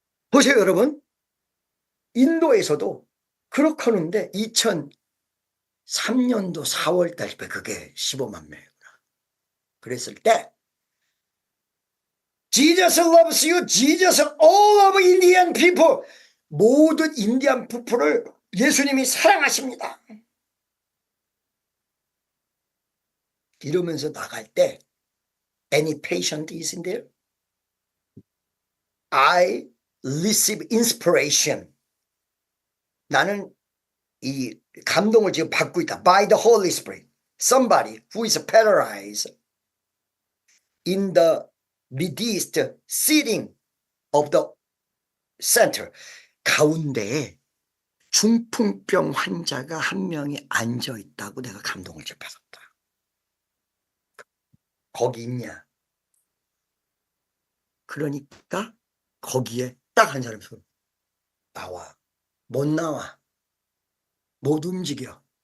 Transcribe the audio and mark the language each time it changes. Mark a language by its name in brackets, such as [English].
[Korean] 보세요, 여러분. 인도에서도 그렇게 하는데 2003년도 4월 달에 그게 15만 명이구나. 그랬을 때 [English] Jesus loves you. Jesus all of Indian people. [Korean] 모든 인디안 부부를 예수님이 사랑하십니다. 이러면서 나갈 때 [English] Any patient is in there? I receive inspiration. [Korean] 나는 이 감동을 지금 받고 있다. [English] By the Holy Spirit. Somebody who is paralyzed in the midst sitting of the center. [Korean] 가운데에 중풍병 환자가 한 명이 앉아 있다고 내가 감동을 지금 받았다. 거기 있냐? 그러니까 거기에 딱 한 사람이 손 나와. 못 나와. 못 움직여.